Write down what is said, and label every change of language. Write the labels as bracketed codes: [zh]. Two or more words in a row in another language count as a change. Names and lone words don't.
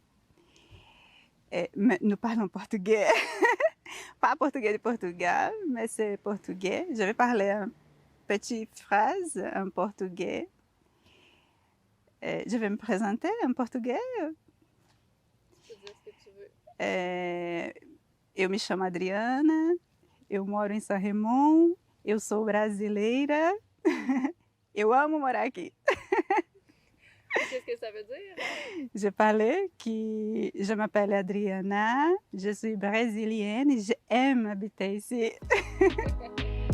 [fr] Mais nous parlons portugais. Pas portugais de Portugal, mais c'est portugais. Je vais parler une petite phrase en portugais. Je vais me présenter en portugais. Tu peux dire ce que tu veux. [pt] Eu me chamo Adriana, eu moro em São Raimundo, eu sou brasileira, eu amo morar aqui. [fr] Qu'est-ce que ça veut dire? Je parlais que je m'appelle Adriana, je suis brésilienne et j'aime habiter ici.